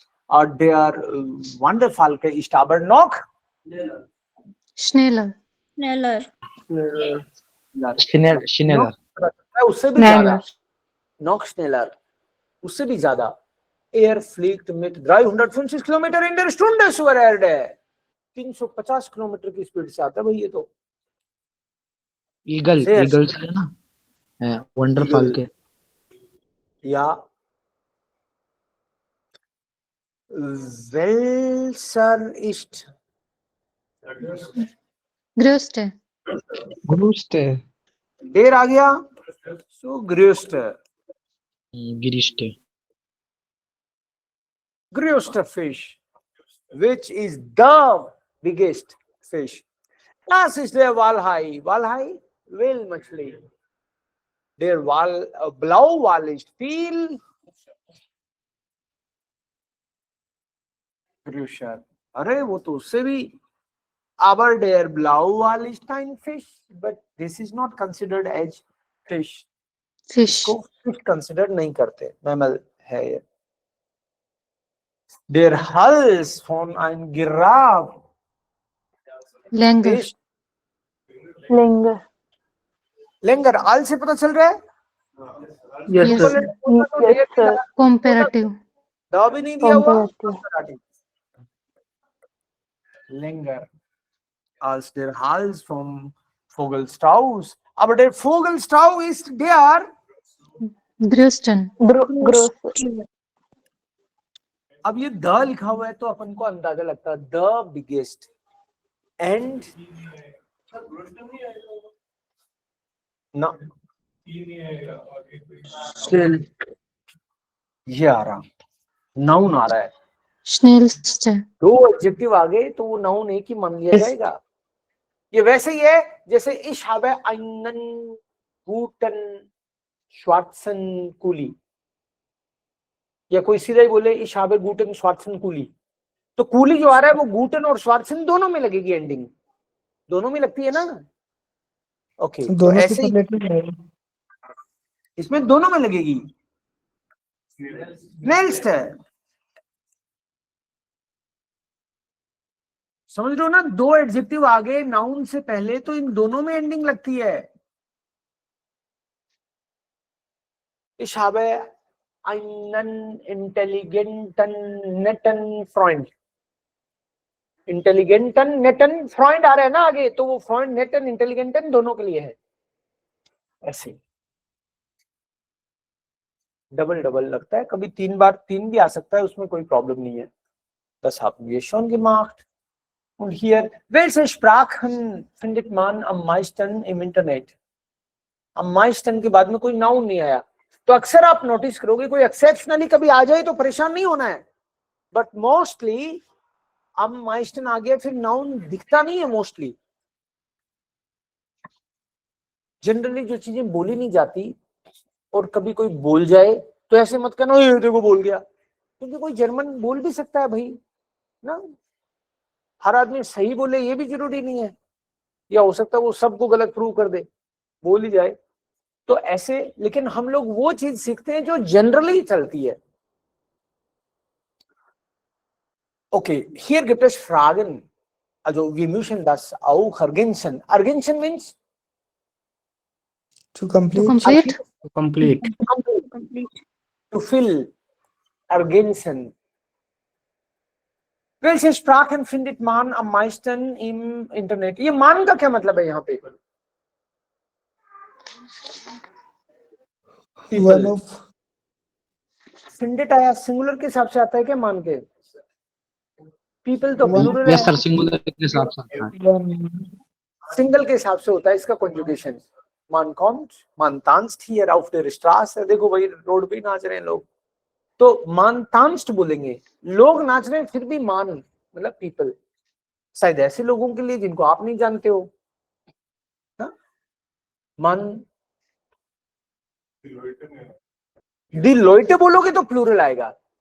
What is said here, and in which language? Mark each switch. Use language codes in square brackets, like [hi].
[hi] और [de] der Wanderfalke ist aber noch Schneller. Schneller. Schneller. [hi] उससे भी ज्यादा. [de] Noch schneller. [hi] उससे भी ज्यादा. [de] Er fliegt mit 350 Kilometer in der Stunde zur Erde. [hi] 350 kilometre की स्पीड से आता है भाई ये तो. [en] Eagle. [hi] Eagles है ना. [de] Wanderfalke. Ja. Welcher ist Größte. Größte. der [hi] आ गया. [de] So größte. Größte. [en] größte fish, which is the biggest fish. [de] Das ist der Walhai. Walhai, whale मछली. Der Blauwal ist viel größer. [hi] अरे वो तो उससे भी. [de] Aber der Blauwal ist kein [en] fish, but this is not considered as fish. Fish. [hi] इसको fish consider नहीं करते. Mammal है ये. [de] Der Hals von ein Giraffe. Länger. [en] Fish. [de] Länger. [hi] लेंगर आल से पता चल रहा है. [en] Yes, Yes, sir. sir. Yes, sir. Comparative. [hi] The भी नहीं दिया हुआ. [en] Comparative. [de] Länger als der Hals vom Vogelstrauß. Aber der Vogelstrauß ist der. Größten. Groß. [hi] अब ये द लिखा हुआ है तो अपन को अंदाजा लगता है द बिगेस्ट एंड ना [en] Still. [hi] ये आ रहा नाउन आ रहा है. [de] Schnellste. [hi] दो एडजेक्टिव आ गए तो वो नाउन एक ही मान लिया जाएगा. ये वैसे ही है जैसे [de] ich habe einen guten schwarzen Kuli. [hi] या कोई सीधा ही बोले [de] ich habe guten schwarzen Kuli. [hi] तो कूली जो आ रहा है वो गूटन और श्वार्सन दोनों में लगेगी. एंडिंग दोनों में लगती है ना. ओके तो ऐसे ही इसमें दोनों में लगेगी. नेक्स्ट है. समझ रहे हो ना. दो एडजेक्टिव आ गए नाउन से पहले तो इन दोनों में एंडिंग लगती है. [de] Ich habe einen intelligenten netten Freund. [hi] इंटेलिजेंटन नेटन Freud आ रहा है ना आगे तो वो फ्रॉइड नेटन इंटेलिजेंटन दोनों के लिए है. ऐसे डबल डबल लगता है. कभी तीन बार तीन भी आ सकता है उसमें कोई प्रॉब्लम नहीं है. [de] Das haben wir schon gemacht. Und hier, welche Sprachen findet man am meisten im Internet? [hi] Am meisten के बाद में कोई नाउन नहीं आया तो अक्सर आप नोटिस करोगे कोई एक्सेप्शनली कभी आ जाए तो परेशान नहीं होना है. बट मोस्टली अब माइस्टन आ गया फिर नाउन दिखता नहीं है. मोस्टली जनरली जो चीजें बोली नहीं जाती और कभी कोई बोल जाए तो ऐसे मत कहना ये देखो बोल गया. क्योंकि कोई जर्मन बोल भी सकता है भाई ना. हर आदमी सही बोले ये भी जरूरी नहीं है. या हो सकता है वो सबको गलत प्रूव कर दे बोल ही जाए तो ऐसे. लेकिन हम लोग वो चीज सीखते हैं जो जनरली चलती है. [de] Okay, hier gibt es Fragen. Also wir müssen das auch ergänzen. [en] Ergänzen means To complete. To complete. Complete. to fill. Ergänzen. [de] Welche Sprachen findet man am meisten im Internet? [hi] ये मान का क्या मतलब है यहाँ पे? [en] One of. [hi] Findet आया singular के हिसाब से आता है क्या मान के? पीपल तो प्लूरल [en] Yes, [hi] है. [en] sir. [hi] Singular के हिसाब से आता है. सिंगल के हिसाब से होता है इसका conjugation. [de] Man kommt, man tanzt hier auf der Straße. [hi] देखो भाई रोड पे नाच रहे हैं लोग तो [de] man tanzt [hi] बोलेंगे. लोग नाच रहे हैं फिर भी मान मतलब पीपल. शायद ऐसे लोगों के लिए जिनको आप नहीं जानते हो ना. मान दी लोइटे बोलोगे तो प्लूरल आएगा.